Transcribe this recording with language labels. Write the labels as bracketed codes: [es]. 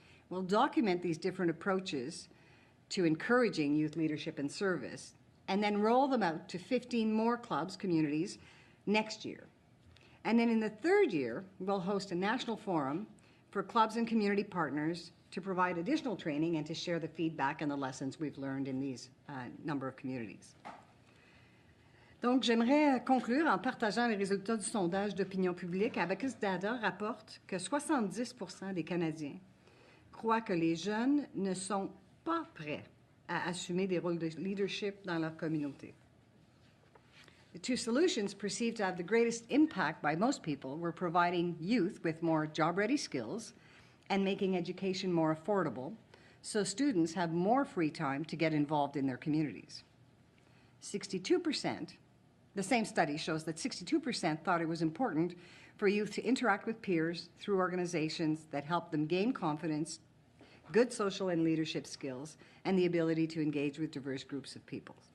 [en] We'll document these different approaches to encouraging youth leadership and service, and then roll them out to 15 more clubs, communities, next year. And then in the third year, we'll host a national forum for clubs and community partners to provide additional training and to share the feedback and the lessons we've learned in these number of communities. [fr] Donc, j'aimerais conclure en partageant les résultats du sondage d'opinion publique. Abacus Data rapporte que 70% des Canadiens croient que les jeunes ne sont pas prêts à assumer des rôles de leadership dans leur communauté. [en] The two solutions perceived to have the greatest impact by most people were providing youth with more job-ready skills and making education more affordable, so students have more free time to get involved in their communities. 62%, the same study shows that 62% thought it was important for youth to interact with peers through organizations that help them gain confidence, good social and leadership skills, and the ability to engage with diverse groups of people.